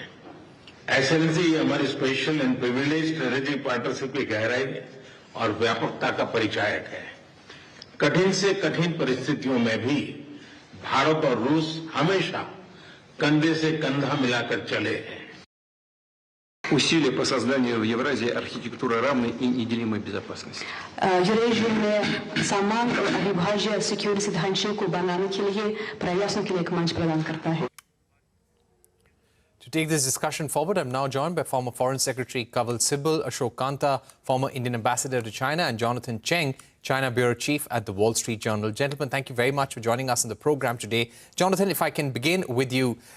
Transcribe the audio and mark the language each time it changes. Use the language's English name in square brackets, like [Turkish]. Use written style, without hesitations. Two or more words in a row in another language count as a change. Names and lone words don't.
[Hindi] एक्सेलेंसी, ये हमारी [English] special and privileged strategic partnership [Hindi] की गहराई और व्यापकता का परिचायक है। कठिन से कठिन परिस्थितियों में भी भारत और रूस हमेशा कंधे से कंधा मिलाकर चले हैं। [Russian] Усилия по созданию в Евразии архитектуры равной и неделимой безопасности. [Hindi] यूरेशिया में समान और अविभाज्य सिक्योरिटी ढांचे को बनाने के लिए प्रयासों के लिए एक मंच प्रदान करता है। [English] To take this discussion forward, I'm now joined by former Foreign Secretary Kanwal Sibal, Ashok Kanta, former Indian Ambassador to China, and Jonathan Cheng, China Bureau Chief at the Wall Street Journal. Gentlemen, thank you very much for joining us on the program today. Jonathan, if I can begin with you.